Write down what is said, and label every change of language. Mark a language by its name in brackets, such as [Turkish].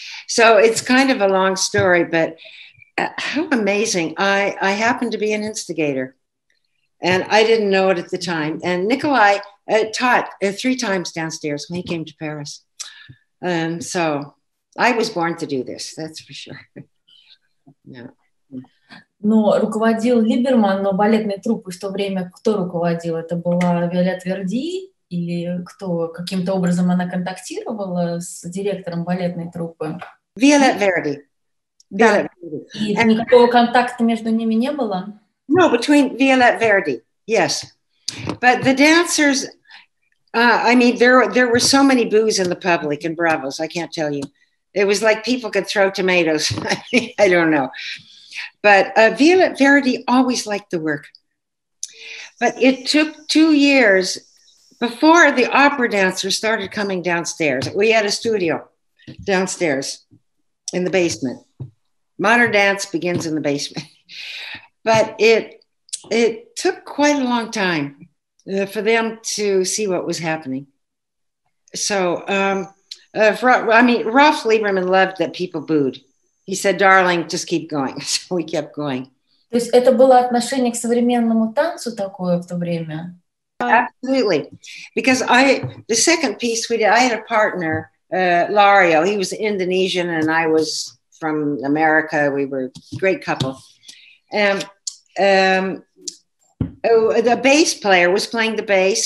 [English] So it's kind of a long story, but how amazing. I happened to be an instigator, and I didn't know it at the time. And Nikolai taught 3 times downstairs when he came to Paris. So I was born to do this, that's for sure. Yeah. [Russian] Но руководил Либерман, но балетной труппой в то время кто руководил? Это была Виолетта Верди или кто? Каким-то образом она контактировала с директором балетной труппы? Виолетта Верди. Да. И никакого контакта между ними не было? [English] No, between Violette Verdi, yes. But the dancers, there were so many boos in the public and bravos, I can't tell you. It was like people could throw tomatoes. I don't know. But Violette Verdi always liked the work. But it took 2 years before the opera dancers started coming downstairs. We had a studio downstairs in the basement. Modern dance begins in the basement. But it took quite a long time for them to see what was happening. So, Ralph Lieberman loved that people booed. He said, darling, just keep going. So we kept going. [Russian] То есть это было отношение к современному танцу такое в то время? [English] Absolutely. Because the second piece we did, I had a partner, Lario. He was Indonesian and I was from America. We were a great couple. And the bass player was playing the bass.